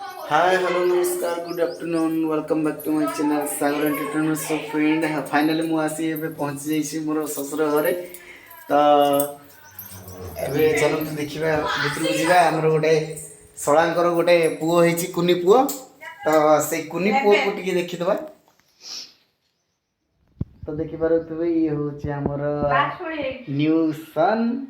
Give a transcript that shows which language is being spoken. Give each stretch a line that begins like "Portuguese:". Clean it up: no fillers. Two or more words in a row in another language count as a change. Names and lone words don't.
English: Hi, hello, namaskar, good afternoon, welcome back to my channel Sagar Entertainment. So friend, finally
Odia: ମୁଁ ଆସି ଏବେ ପହଞ୍ଚି ଯାଇଛି ମୋର ଶ୍ୱଶୁର ଘରେ। ତ ଏବେ ଚାଲନ୍ତୁ ଦେଖିବା ଭିତରକୁ ଯିବା। ଆମର ଗୋଟେ ଶଳାଙ୍କର ଗୋଟେ ପୁଅ ହେଇଛି, କୁନି ପୁଅ। ତ ସେଇ କୁନି ପୁଅକୁ ଟିକେ ଦେଖିଦେବା। ତ ଦେଖିପାରୁଥିବେ ଇଏ ହେଉଛି ଆମର
English: new son.